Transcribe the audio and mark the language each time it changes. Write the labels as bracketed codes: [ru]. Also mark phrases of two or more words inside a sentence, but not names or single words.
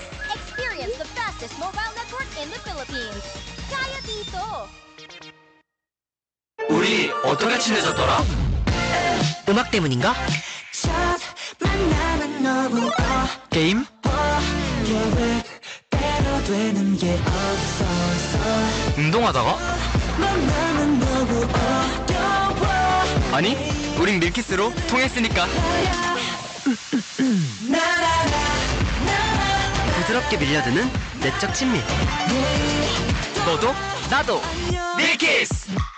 [en] Experience the fastest mobile network in the Philippines. [tl] Kaya dito! [ko] 우리 어떻게 친해졌더라? 음악 때문인가? 게임? 운동하다가? 아니, 우린 밀키스로 통했으니까. 부드럽게 밀려드는 내적 친밀. 너도 나도 밀키스.